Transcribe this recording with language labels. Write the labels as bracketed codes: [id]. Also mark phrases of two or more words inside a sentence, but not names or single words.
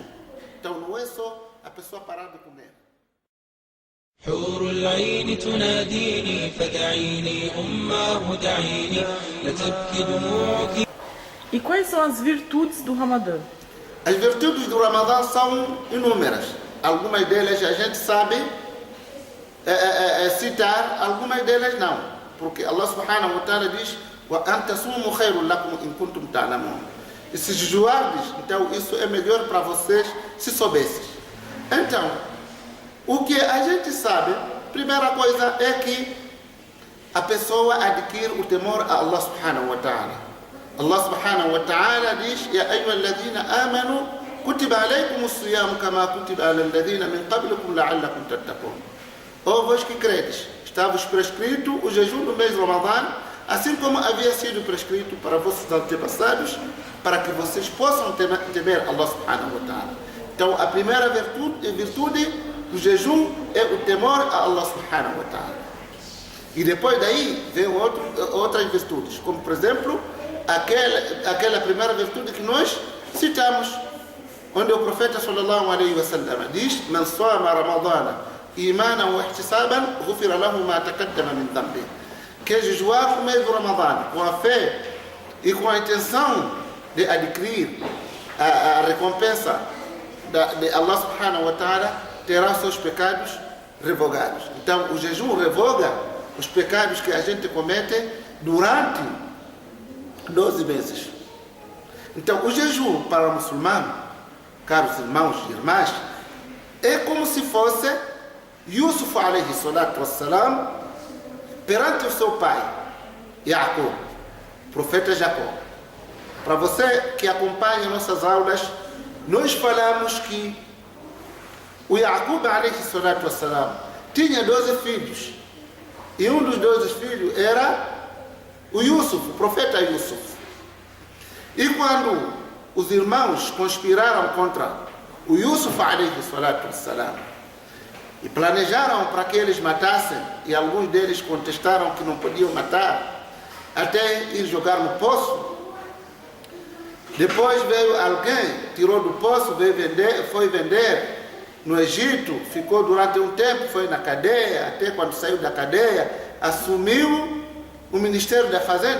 [pt] Então não é só a pessoa parar de comer. [ar] حور العين تناديني فدعيني أماه دعيني لا تبكي دموعك. [pt] E quais são as virtudes do Ramadã? As virtudes do Ramadã são inúmeras. Algumas delas a gente sabe citar, algumas delas não. Porque Allah [ar] سبحانه وتعالى [pt] diz: [ar] "وأن تصوموا خير لكم إن كنتم تعلمون". [pt] E se jejuardes, então isso é melhor para vocês se soubessem. Então, o que a gente sabe, primeira coisa é que a pessoa adquire o temor a Allah [ar] سبحانه وتعالى. [pt] Allah [ar] سبحانه وتعالى [pt] diz: [ar] "يا أيها الذين آمنوا كتب عليكم الصيام كما كتب على الذين من قبلكم لعلكم تتقون". [pt] Ó vós que credes, está-vos prescrito o jejum do mês Ramadã, assim como havia sido prescrito para vossos antepassados, para que vocês possam temer Allah [ar] سبحانه وتعالى. [pt] Então a primeira virtude do jejum é o temor a Allah [ar] سبحانه وتعالى. [pt] E depois daí vem outras virtudes, como por exemplo aquela primeira virtude que nós citamos, onde o profeta [ar] صلى الله عليه وسلم [pt] diz: [ar] "من صام رمضان إيمانا واحتسابا غفر له ما تقدم من ذنبه". [pt] Que jejuar o mês do Ramadã com a fé e com a intenção de adquirir a recompensa de Allah [ar] سبحانه وتعالى, [pt] terá seus pecados revogados. Então o jejum revoga os pecados que a gente comete durante 12 meses. Então o jejum para o muçulmano, caros irmãos e irmãs, é como se fosse Yusuf [ar] عليه الصلاة والسلام [pt] perante o seu pai Jacob, profeta Jacó. Para você que acompanha nossas aulas, nós falamos que o Jacob [ar] عليه الصلاة والسلام [pt] tinha 12 filhos, e um dos 12 filhos era o Yusuf, o profeta Yusuf. E quando os irmãos conspiraram contra o Yusuf [ar] عليه الصلاة والسلام [pt] e planejaram para que eles matassem, e alguns deles contestaram que não podiam matar, até ir jogar no poço, depois veio alguém, tirou do poço, foi vender no Egito, ficou durante um tempo, foi na cadeia, até quando saiu da cadeia, assumiu o Ministério da Fazenda.